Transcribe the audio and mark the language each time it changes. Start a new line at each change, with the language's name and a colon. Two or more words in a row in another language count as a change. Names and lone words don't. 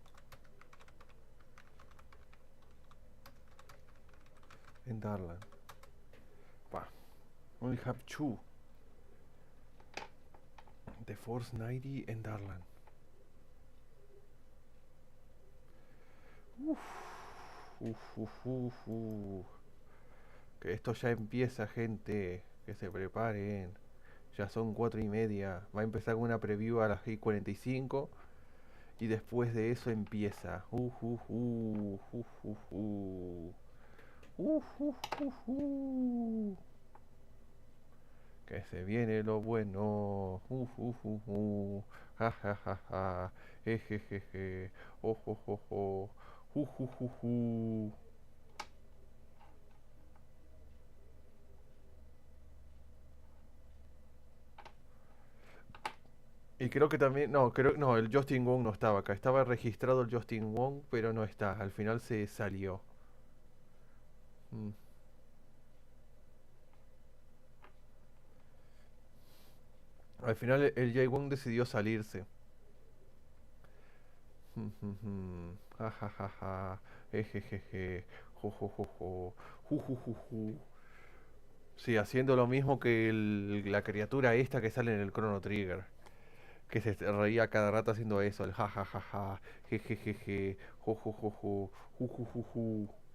English: In Darlan. Pa. Only have two. The Force 90 and Darlan.
Spanish: Que esto ya empieza, gente. Que se preparen. Ya son 4:30. Va a empezar con una preview a las 6:45. Y después de eso empieza. Que se viene lo bueno. Ja ja ja ja. Jejejeje. Ojojojo. Y creo que también, no, el Justin Wong no estaba acá. Estaba registrado el Justin Wong, pero no está. Al final se salió. Mm. Al final el Jay Wong decidió salirse. Ja ja ja ja. Ejejeje. Jojojojo. Jujujuju. Sí, haciendo lo mismo que la criatura esta que sale en el Chrono Trigger. Que se reía cada rato haciendo eso, el jajajaja, jejejeje, jojojojo, jujujuju.